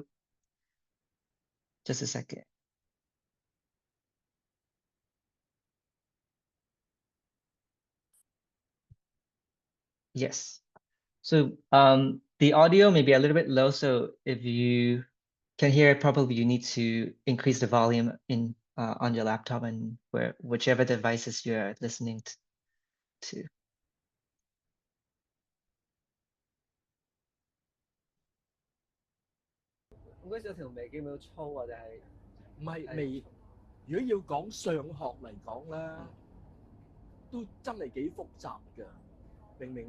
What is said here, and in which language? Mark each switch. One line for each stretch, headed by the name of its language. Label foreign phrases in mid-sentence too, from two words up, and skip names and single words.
English: Just a second. Yes. So the audio may be a little bit low, so if you can hear it, probably you need to increase the volume in on your laptop and whichever devices you're listening to.
Cantonese: 咁嗰時有條眉基本都粗啊，定係唔係微，如果要講上學嚟講咧，都真係幾複雜嘅，明唔明啊？